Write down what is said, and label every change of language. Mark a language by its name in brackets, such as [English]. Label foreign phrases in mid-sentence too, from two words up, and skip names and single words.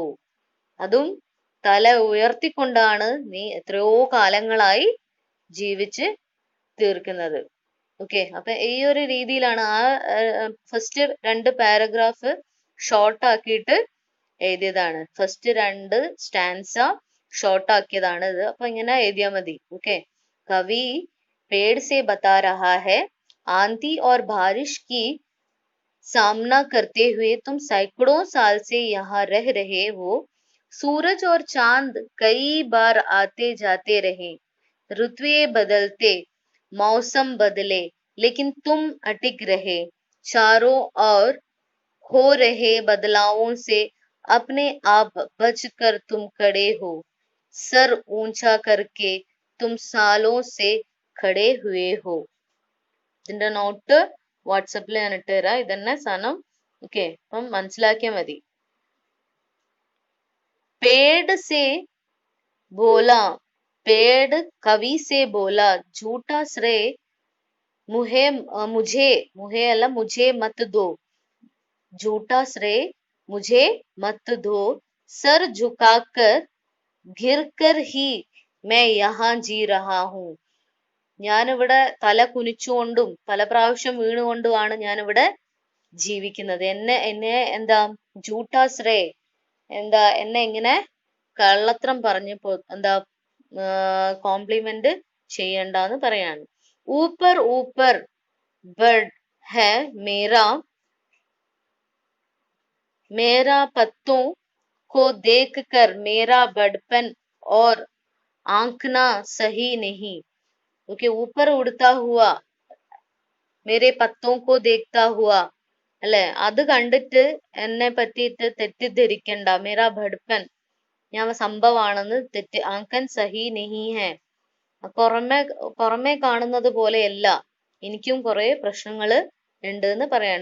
[Malayalam] അതും തല ഉയർത്തിക്കൊണ്ടാണ് നീ എത്രയോ കാലങ്ങളായി ജീവിച്ച് തീർക്കുന്നത്. ഓക്കെ, അപ്പൊ ഈ ഒരു രീതിയിലാണ് ആ ഫസ്റ്റ് രണ്ട് പാരഗ്രാഫ് ഷോർട്ട് ആക്കിയിട്ട് എഴുതിയതാണ്. ഫസ്റ്റ് രണ്ട് സ്റ്റാൻസ ഷോർട്ട് ആക്കിയതാണ് ഇത്. അപ്പൊ ഇങ്ങനെ എഴുതിയാൽ മതി. ഓക്കെ, കവി [Hindi] पेड़ से बता रहा है, आंधी और बारिश की सामना करते हुए तुम सैकड़ों साल से यहाँ रह रहे हो. सूरज और चांद कई बार आते जाते रहे, ऋतुएं बदलते, मौसम बदले, लेकिन तुम अटिक रहे. चारों ओर हो रहे बदलावों से अपने आप बचकर तुम खड़े हो. सर ऊंचा करके तुम सालों से खड़े हुए हो. [Malayalam] ഇതിന്റെ നോട്ട് വാട്സപ്പിൽ ഞാൻ ഇട്ടുതരാം. ഇതന്നെ സാധനം. ഓക്കെ, അപ്പം മനസ്സിലാക്കിയാൽ മതി. [Hindi] पेड़ से बोला, पेड़ कवि से बोला, झूठा श्रेय मुहे मुझे, मुहे अല്ല मुझे मत दो, झूठा श्रेय मुझे मत दो. सर झुकाकर गिर कर ही मैं यहाँ जी रहा हूँ. [Malayalam] ഞാനിവിടെ തല കുനിച്ചുകൊണ്ടും പല പ്രാവശ്യം വീണുകൊണ്ടുമാണ് ഞാനിവിടെ ജീവിക്കുന്നത്. എന്നെ എന്താ ജൂട്ടാശ്രേ, എന്താ എന്നെ ഇങ്ങനെ കള്ളത്രം പറഞ്ഞപ്പോ എന്താ കോംപ്ലിമെന്റ് ചെയ്യണ്ടെന്ന് പറയാണ്. [Hindi] ऊपर ऊपर बढ़ है मेरा, मेरा पत्तों को देख कर मेरा बड़पन और आंकना सही नहीं. ओके, ऊपर उड़ता हुआ मेरे पत्तों को देखता हुआ, [Malayalam] അല്ലെ, അത് കണ്ടിട്ട് എന്നെ പറ്റിയിട്ട് തെറ്റിദ്ധരിക്കണ്ട. [Hindi] मेरा बड़पन, [Malayalam] ഞാൻ സംഭവമാണെന്ന് [Hindi] आंकन सही नहीं है, [Malayalam] പുറമെ കാണുന്നത് പോലെയല്ല, എനിക്കും കുറെ പ്രശ്നങ്ങള് ഉണ്ട് എന്ന് പറയാണ്.